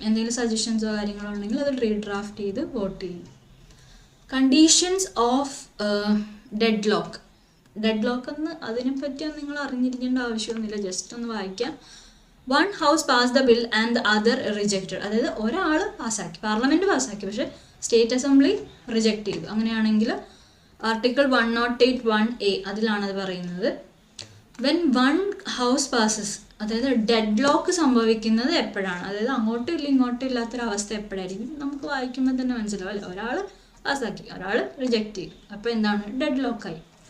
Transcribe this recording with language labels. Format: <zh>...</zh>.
<ml>എന്തെങ്കിലും സജഷൻസോ കാര്യങ്ങളോ ഉണ്ടെങ്കിൽ അത് റീഡ്രാഫ്റ്റ് ചെയ്ത് വോട്ട് ചെയ്യും. കണ്ടീഷൻസ് ഓഫ് ഡെഡ് ലോക്ക് എന്ന് അതിനെപ്പറ്റിയൊന്നും നിങ്ങൾ അറിഞ്ഞിരിക്കേണ്ട ആവശ്യമൊന്നുമില്ല, ജസ്റ്റ് ഒന്ന് വായിക്കാം.</ml> <en>1 house passed the bill and the other rejected.</en> <ml>അതായത് ഒരാൾ പാസ്സാക്കി, പാർലമെൻറ്റ് പാസ്സാക്കി, പക്ഷേ സ്റ്റേറ്റ് അസംബ്ലി റിജക്റ്റ് ചെയ്തു. അങ്ങനെയാണെങ്കിൽ ആർട്ടിക്കിൾ 108(1)A അതിലാണത് പറയുന്നത്.</ml> <en>when one house passes,</en> <ml>അതായത് ഡെഡ് ലോക്ക് സംഭവിക്കുന്നത് എപ്പോഴാണ്, അതായത് അങ്ങോട്ടും ഇല്ല ഇങ്ങോട്ടും ഇല്ലാത്തൊരവസ്ഥ എപ്പോഴായിരിക്കും, നമുക്ക് വായിക്കുമ്പോൾ തന്നെ മനസ്സിലാവും അല്ലേ, ഒരാൾ പാസ്സാക്കി ഒരാൾ റിജക്റ്റ് ചെയ്യും, അപ്പോൾ എന്താണ്, ഡെഡ് ലോക്കായി.</ml>